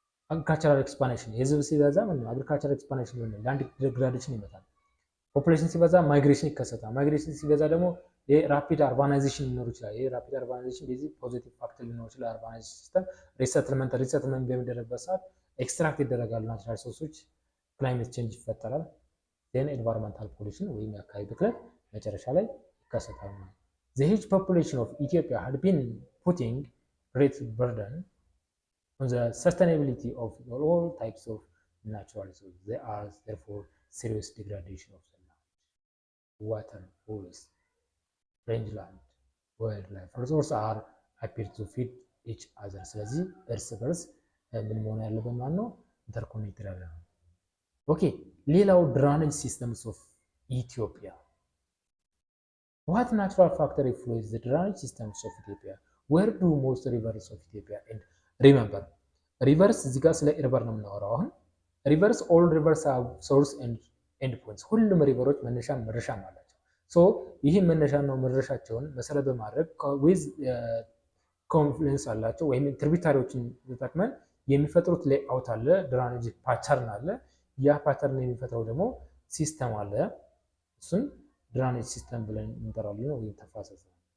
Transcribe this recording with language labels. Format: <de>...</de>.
<am>agricultural expansion። የህዝብ ሲበዛ ምን ነው agricultural expansion ይሆናል፣ ላንድ ዲግራዴሽን ይመጣል። ፖፑሌሽን ሲበዛ ማይግሬሽን ይከሰታል። ማይግሬሽን ሲበዛ ደግሞ የራፒድ አርባናይዜሽን ሊኖር ይችላል። የራፒድ አርባናይዜሽን በዚህ ፖዚቲቭ ፋክተር ሊኖር ይችላል። አርባናይዜሽን ሲስተም ሪሰትልመንት በሚደረግበት ሰዓት ኤክስትራክት ይደረጋሉ ናቹራል ሪሶርሶች፣ ክላይሜት ቼንጅ ይፈጠራል።</am> <en>ዜን ኤንቫይሮንመንታል ፖሊሽን</en> <am>ወይም የአካባቢ ብክለት መጨረሻ ላይ ይከሰታል ማለት ነው።</am> <en>The huge population of Ethiopia had been putting great burden on the sustainability of all types of natural resources. There are therefore serious degradation of the land, water, forests, rangeland, wildlife. Resources are appear to feed each other።</en> <am>ስለዚህ እርስ በርስ ምን መሆን ያለበት ማለት ነው ኢንተርኮኔክትድ ያለ ነው። ኦኬ ሌላው</am> <en>ድራኔጅ ሲስተምስ ኦፍ ኢትዮጵያ። What natural factor influence the drainage systems of Ethiopia? Where do most rivers of Ethiopia end?</en> <am>Remember, rivers እዚህ ጋር ስለ ሪቨር ነው የምናወራው። አሁን</am> <en>rivers all rivers have source and end points።</en> <am>ሁሉም ሪቨሮች መነሻም መድረሻም አላቸው። ሶ ይህ መነሻና መድረሻቸውን መሰረት በማድረግ ዊዝ ኮንፍሉንስ አላቸው ወይም ትሪቢታሪዎችን ተጠቅመን የሚፈጥሩት ሌአውት አለ፣ ድራኔጅ ፓተርን አለ። ያ ፓተርን የሚፈጥረው ደግሞ ሲስተም አለ። እሱን ድራኔጅ ሲስተም ብለን እንጠራለን ወይም ተፋሰስ ነው።</am>